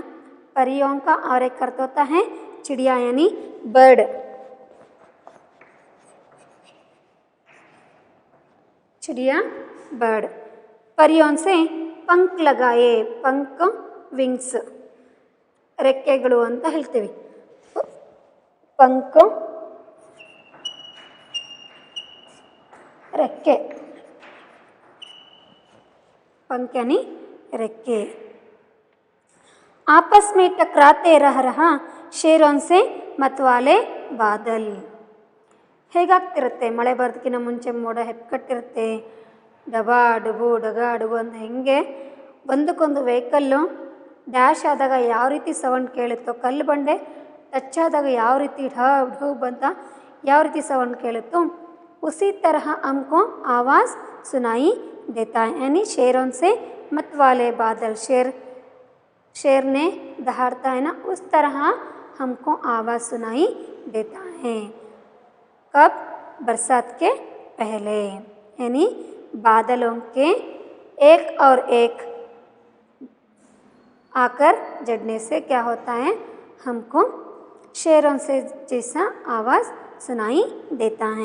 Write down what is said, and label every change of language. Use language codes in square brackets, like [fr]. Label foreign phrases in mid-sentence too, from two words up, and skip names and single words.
[hi] परियों का और एक अर्थ होता है चिड़िया यानी बर्ड। चिड़िया बर्ड। परियों से पंख लगाए, पंख विंग्स, [kn] ರೆಕ್ಕೆಗಳು ಅಂತ ಹೇಳ್ತೀವಿ। पंख रेक्के, पंख यानी रेक्के। [hi] आपस में टकराते रह रहा शेरों से मतवाले बादल। [kn] ಹೇಗಾಗ್ತಿರುತ್ತೆ, ಮಳೆ ಬರೋದಕ್ಕಿಂತ ಮುಂಚೆ ಮೋಡ ಹೆಪ್ಪುಕಟ್ಟಿರುತ್ತೆ, ಡಬಾ ಡುಬು ಡಗಾ ಡುಬು ಅಂತ ಹೆಂಗೆ ಒಂದಕ್ಕೊಂದು [en] vehicle dash [kn] ಆದಾಗ ಯಾವ ರೀತಿ ಸೌಂಡ್ ಕೇಳುತ್ತೋ, ಕಲ್ಲು ಬಂಡೆ ಟಚ್ ಆದಾಗ ಯಾವ ರೀತಿ ಢಬ್ ಢಬ್ ಅಂತ ಯಾವ ರೀತಿ ಸೌಂಡ್ ಕೇಳುತ್ತೋ, [hi] उसी तरह हमको आवाज़ सुनाई देता है। यानी शेरों से मत वाले बादल, शेर ने दहाड़ता है ना, उस तरह हमको आवाज़ सुनाई देता है। कब? बरसात के पहले, यानी बादलों के एक और एक आकर जड़ने से क्या होता है, हमको शेरों से जैसा आवाज़ सुनाई देता है।